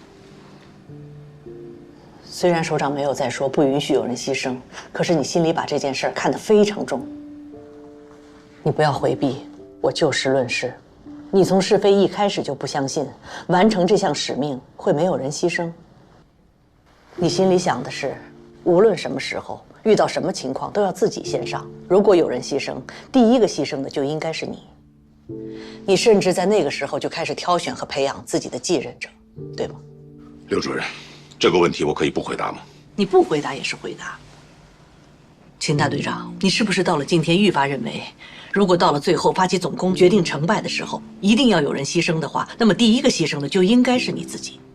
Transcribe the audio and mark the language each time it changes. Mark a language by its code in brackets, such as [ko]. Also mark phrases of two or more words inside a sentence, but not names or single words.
[zh] 虽然首长没有再说不允许有人牺牲，可是你心里把这件事儿看得非常重。你不要回避，我就事論事。你从试飞一开始就不相信完成这项使命会没有人牺牲。你心里想的是，无論什麼時候遇到什麼情況，都要自己先上。如果有人犧牲，第一個犧牲的就應該是你。你甚至在那個時候就開始挑選和培養自己的繼任者，對嗎？劉主任，這個問題我可以不回答嗎？你不回答也是回答。秦大隊長，你是不是到了今天愈發認為，如果到了最後發起總攻決定成敗的時候，一定要有人犧牲的話，那麼第一個犧牲的就應該是你自己？